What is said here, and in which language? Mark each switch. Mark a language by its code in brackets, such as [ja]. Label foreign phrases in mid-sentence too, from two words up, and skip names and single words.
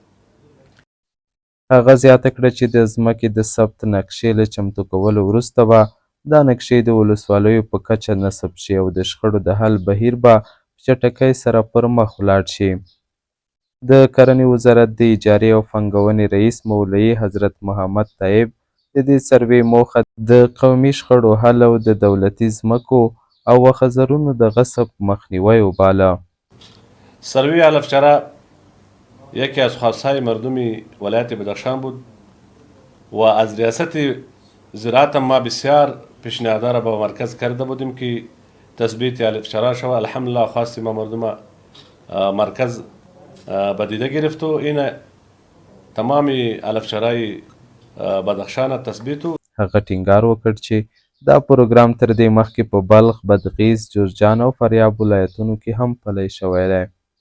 [ps] هغه زیاته کړه چې د ځمکې د ثبت نقشې له چمتو کولو وروسته به دا نقشې د ولسوالیو په کچه نصب شي او د شخړو د حل بهیر به په چټکۍ سره پر مخ ولاړ شي. د کرنې وزارت د اجارې او پانګونې رئیس مولوي حضرت محمد طیب د دې سروې موخه د قومي شخړو حل او د دولتي ځمکو او واخه‌زارونو د غصب مخنیوی وباله. [fa] سروی علفچره یکی از خواستهای مردم ولایت بدخشان بود و از ریاست زراعت ما بسیار پیشنهادها را به مرکز کرده بودیم که تثبیت علفچره شود. الحمدلله خواست ما مردم مرکز به دیده گرفت و این تمام علفچرهای بدخشان تثبیت. [ps] هغه ټینګار وکړ چې دا پروګرام تر دې مخکې په بلخ، بادغیس، جوزجان او فاریاب ولایتونو کې هم پلی شوی دی.